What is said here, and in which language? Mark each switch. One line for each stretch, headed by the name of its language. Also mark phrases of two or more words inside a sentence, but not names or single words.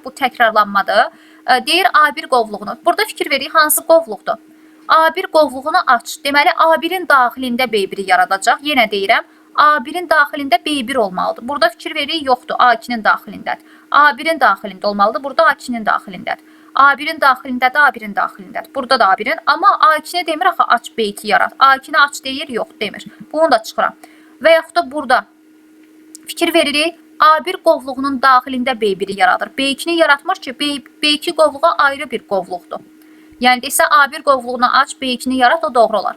Azerbaijani: Bu təkrarlanmadır. Deyir A1 qovluğunu. Burada fikir veririk, hansı qovluqdur? A1 qovluğunu aç. Deməli, A1-in daxilində B1-i yaradacaq. Yenə deyirəm, A1-in daxilində B1 olmalıdır. Burada fikir veririk, yoxdur. A2-nin daxilindədir. A1-in daxilində olmalıdır. Burada A2-nin daxilindədir. A1-in daxilindədir, A1-in daxilindədir. Burada da A1-in. Amma A2-ni demir, axı aç B2 yarat. A2-ni aç deyir, yox demir. Bunu da çıxıram. Və yaxud da burada fikir veririk, A1 qovluğunun daxilində B1-i yaradır. B2-ni yaratmır ki, B2 qovluğa ayrı bir qovluqdur. Yəni desə A1 qovluğunu aç, B2-ni yarat, o doğru olar.